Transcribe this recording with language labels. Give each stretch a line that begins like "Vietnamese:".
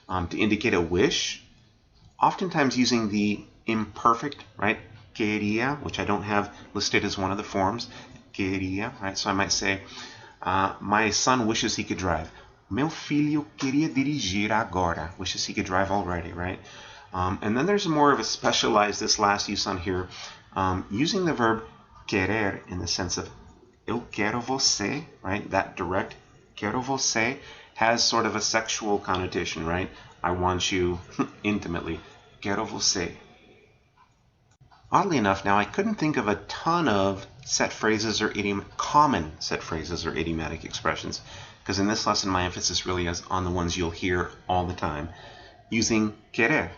English: To indicate a wish, oftentimes using the imperfect, right? Queria, which I don't have listed as one of the forms. Queria, right? So I might say, my son wishes he could drive.
Portuguese: Meu filho queria dirigir agora.
English: Wishes he could drive already, right? And then there's more of a specialized, this last use on here, using the verb querer in the sense of
Portuguese: eu quero você,
English: right? That direct quero você has sort of a sexual connotation, right? I want you intimately.
Portuguese: Quero você.
English: Oddly enough, now I couldn't think of a ton of set phrases or common set phrases or idiomatic expressions, because in this lesson my emphasis really is on the ones you'll hear all the time using querer.